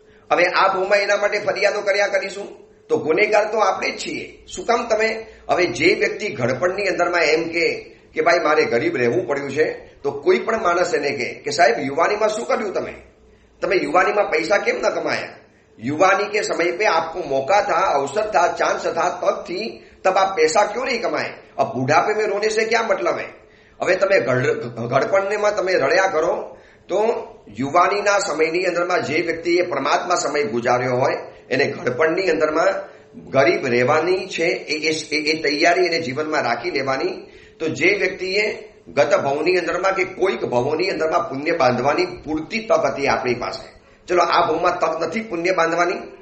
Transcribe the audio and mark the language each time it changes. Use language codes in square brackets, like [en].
[gu] હવે આ ભાવમાં એના માટે ફરિયાદો કર્યા કરીશું તો ગુનેગાર તો આપણે જ છીએ. શું કામ તમે? હવે જે વ્યક્તિ ઘડપણની અંદરમાં એમ કે ભાઈ મારે ગરીબ રહેવું પડ્યું છે, તો કોઈ પણ માણસ એને કે સાહેબ યુવાનીમાં શું કર્યું? તમે યુવાનીમાં પૈસા કેમ ન કમાયા? [hi] युवानी के समय पे आपको मौका था, अवसर था, चांस था, तक थी, तब आप पैसा क्यों नहीं कमाए? अब बुढ़ापे में रोने से क्या मतलब है? [gu] હવે તમે ઘડપણમાં તમે રડ્યા કરો તો યુવાનીના સમયની અંદરમાં જે વ્યક્તિએ પરમાત્મા સમય ગુજાર્યો હોય એને ઘડપણની અંદરમાં ગરીબ રહેવાની છે એ તૈયારી એને જીવનમાં રાખી લેવાની. તો જે વ્યક્તિએ ગત ભવની અંદરમાં કે કોઈક ભવોની અંદરમાં પુણ્ય બાંધવાની પૂરતી તક હતી આપણી પાસે, ચલો આ ભવમાં તક નથી પુણ્ય બાંધવાની.